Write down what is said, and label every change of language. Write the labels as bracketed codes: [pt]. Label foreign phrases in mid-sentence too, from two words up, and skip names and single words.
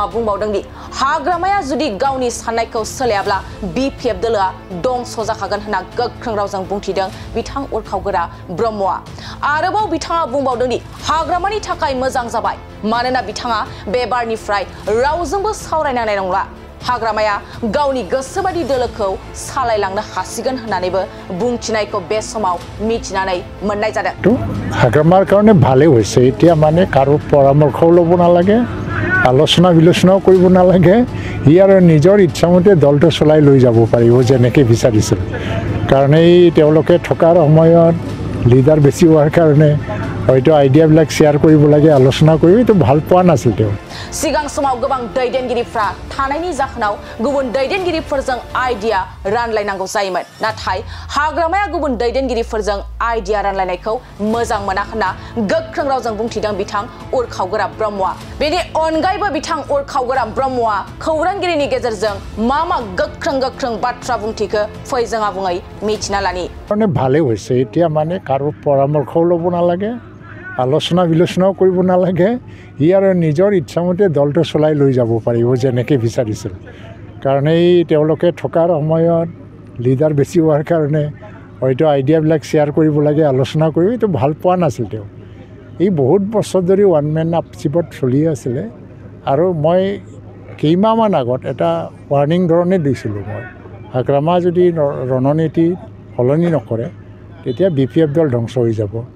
[brx] बुंबावदों दि हाग्रामाया जुदि गावनि साननायखौ सोलायाब्ला बिपिएफ दोलोआ दंस जाखागोन होनना गोख्रों रावजों बुंथिदों बिथां उरखावगोरा ब्रह्मआ आरोबाव बिथाङा बुंबावदों दि हाग्रामानि थाखाय मोजां जाबाय मानोना बिथाङा बे बारनिफ्राय रावजोंबो सावरायनांनाय नंला हाग्रामाया गावनि गोसोबादि दोलोखौ सालायलांनो हासिगोन होननानैबो बुंथिनायखौ बे समाव मिथिनानै मोननाय जादों [as] হাগ্ৰামাৰ কাৰণে ভালে হৈছে এতিয়া মানে কাৰো পৰামৰ্শও ল'ব নালাগে আলোচনা বিলোচনাও কৰিব নালাগে ইয়াৰ নিজৰ ইচ্ছামতে দলটো চলাই লৈ যাব পাৰিব যেনেকৈ বিচাৰিছিল কাৰণ এই তেওঁলোকে থকাৰ সময়ত লিডাৰ বেছি হোৱাৰ কাৰণে হয়তো আইডিয়াবিলাক শ্বেয়াৰ কৰিব লাগে আলোচনা কৰিব তো ভাল পোৱা নাছিল তেওঁ [brx] सिगां समाव गोबां दैदेनगिरिफ्रा थानायनि जाहोनाव गुबुन दैदेनगिरिफोरजों आइडिया रानलायनांगौ जायोमोन नाथाय हाग्रामाया गुबुन दैदेनगिरिफोरजों आइडिया रानलायनायखौ मोजां मोना होनना गोख्रों रावजों बुंथिदों बिथां उरखावगोरा ब्रह्मआ बेनि अनगायैबो बिथां उरखावगोरा ब्रह्मआ खौरांगिरिनि गेजेरजों मा गोख्रों बाथ्रा बुंथिखो फै जों आबुङै मिथिना लानि [as] মানে ভালে হৈছে এতিয়া মানে কাৰো পৰামৰ্শও ল'ব নালাগে আলোচনা বিলোচনাও কৰিব নালাগে ইয়াৰ নিজৰ ইচ্ছামতে দলটো চলাই লৈ যাব পাৰিব যেনেকৈ বিচাৰিছিল কাৰণ এই তেওঁলোকে থকাৰ সময়ত লিডাৰ বেছি হোৱাৰ কাৰণে হয়তো আইডিয়াবিলাক শ্বেয়াৰ কৰিব লাগে আলোচনা কৰিব তো ভাল পোৱা নাছিল তেওঁ এই বহুত বছৰ ধৰি [en] one man [as] আপচিপত চলি আছিলে আৰু মই কেইমাহমান আগত এটা ৱাৰ্ণিং ধৰণে দিছিলোঁ মই হাগ্ৰামা যদি ৰণনীতি সলনি নকৰে তেতিয়া বিপিএফ দল ধ্বংস হৈ যাব